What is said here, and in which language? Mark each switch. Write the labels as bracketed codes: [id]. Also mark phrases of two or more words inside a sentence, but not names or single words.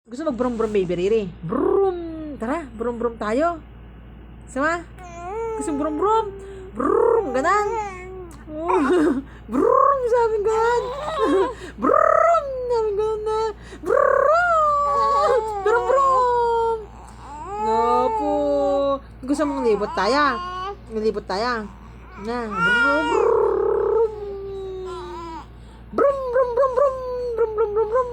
[tl] Gusto mag-brum-brum, baby Riri? Brum! Tara, brum-brum tayo. Sama? Gusto brum-brum? Brum! Ganan! Oh, brum! Sabi ganan! Brum! Sabi ganan na! Brum! Brum-brum! Opo! Gusto mong libot tayo? Libot tayo? Na! Brum! Brum! Brum! Brum! Brum! Brum! Brum! Brum! Brum!